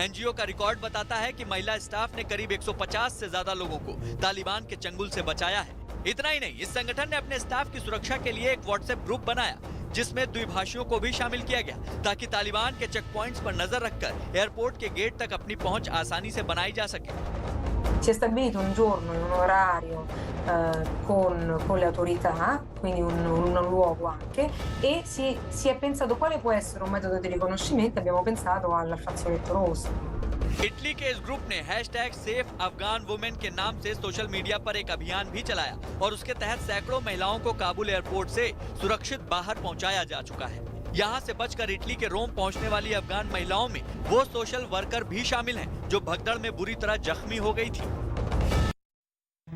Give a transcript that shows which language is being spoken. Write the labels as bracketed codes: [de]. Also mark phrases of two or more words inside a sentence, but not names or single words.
[hi] एनजीओ का रिकॉर्ड बताता है कि महिला स्टाफ ने करीब 150 से ज्यादा लोगों को तालिबान के चंगुल से बचाया है। इतना ही नहीं, इस संगठन ने अपने स्टाफ की सुरक्षा के लिए एक व्हाट्सएप ग्रुप बनाया जिसमें द्विभाषियों को भी शामिल किया गया ताकि तालिबान के [en] check points [hi] पर नजर रखकर एयरपोर्ट के गेट तक अपनी पहुंच आसानी से बनाई जा सके। [it] Si è stabilito un giorno e un orario con le autorità, quindi un luogo anche, e si è pensato quale può essere un metodo di riconoscimento. Abbiamo pensato al fazzoletto rosso. [hi] इटली के इस ग्रुप ने #सेफ अफगान वुमेन के नाम से [en] social media [hi] पर एक अभियान भी चलाया और उसके तहत सैकड़ों महिलाओं को काबुल एयरपोर्ट से सुरक्षित बाहर पहुंचाया जा चुका है। यहाँ से बचकर इटली के रोम पहुंचने वाली अफगान महिलाओं में वो [en] social worker [hi] भी शामिल हैं जो भगदड़ में बुरी तरह जख्मी हो गई थी।